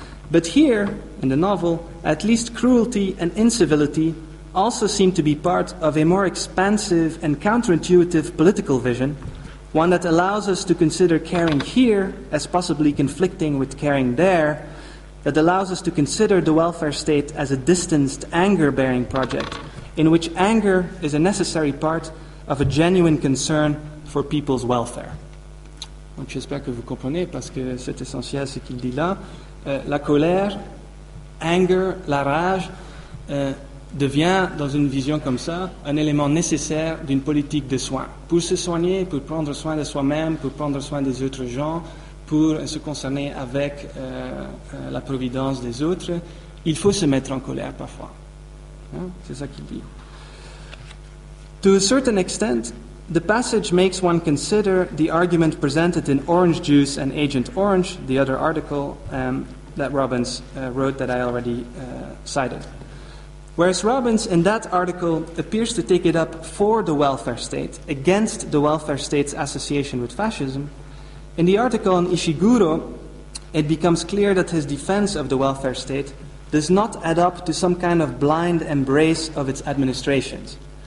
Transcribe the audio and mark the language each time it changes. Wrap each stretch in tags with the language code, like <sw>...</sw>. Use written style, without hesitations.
<en>But here, in the novel, at least cruelty and incivility also seem to be part of a more expansive and counterintuitive political vision, one that allows us to consider caring here as possibly conflicting with caring there, that allows us to consider the welfare state as a distanced, anger-bearing project, in which anger is a necessary part of a genuine concern for people's welfare.</en> <fr>Donc j'espère que vous comprenez, parce que c'est essentiel ce qu'il dit là. La colère, anger, la rage, devient, dans une vision comme ça, un élément nécessaire d'une politique de soins. Pour se soigner, pour prendre soin de soi-même, pour prendre soin des autres gens, pour se concerner avec la providence des autres, il faut se mettre en colère parfois. C'est ça qu'il dit.</fr> <en>To a certain extent, the passage makes one consider the argument presented in Orange Juice and Agent Orange, the other article that Robbins wrote that I already cited. Whereas Robbins in that article appears to take it up for the welfare state, against the welfare state's association with fascism, in the article on Ishiguro, it becomes clear that his defense of the welfare state does not add up to some kind of blind embrace of its administrations.</en>